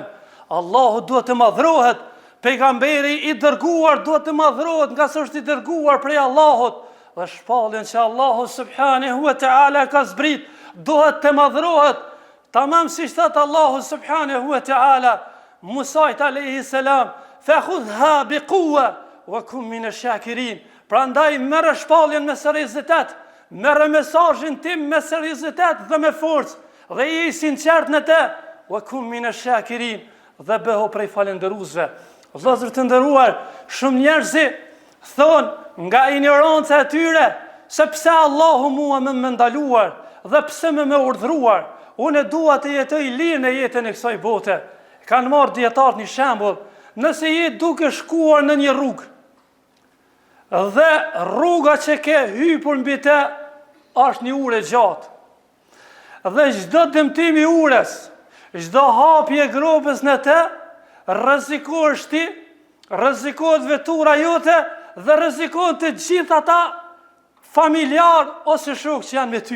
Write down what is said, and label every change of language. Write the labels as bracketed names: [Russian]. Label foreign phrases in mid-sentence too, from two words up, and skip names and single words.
[Albanian] Allahu duhet të madhrohet, pejgamberi i dërguar duhet të madhrohet nga se është i dërguar prej Allahut, dhe shpalljen që Allahu [Arabic] سبحانه وتعالى [Albanian] ka zbrit duhet të madhrohet. Tamam siç thot Allahu [Arabic] سبحانه وتعالى [Albanian] Musait [Arabic] عليه السلام: "فخذها بقوة وكن من الشاكرين." [Albanian] Prandaj merr shpalljen me seriozitet, merr mesazhin tim me seriozitet dhe me forcë, dhe je i sinqert në të, [Arabic] وكن من الشاكرين, [Albanian] dhe bëhu prej falendëruesve. Vëllezër të nderuar, shumë njerëz thonë nga ignoranca e tyre se pse Allahu mua më ndaluar dhe pse më urdhëruar, unë dua të jetoj lirë në jetën e kësaj bote. Kanë marrë dietarët një shembull: nëse je duke shkuar në një rrugë dhe rruga që ke hypur mbi të është një ure gjatë, dhe çdo dëmtim i ures, çdo hapje e gropës në të, rrezikohesh ti, rrezikohet vetura jote dhe rrezikohen të gjithë ata familjar ose shok që janë me ty.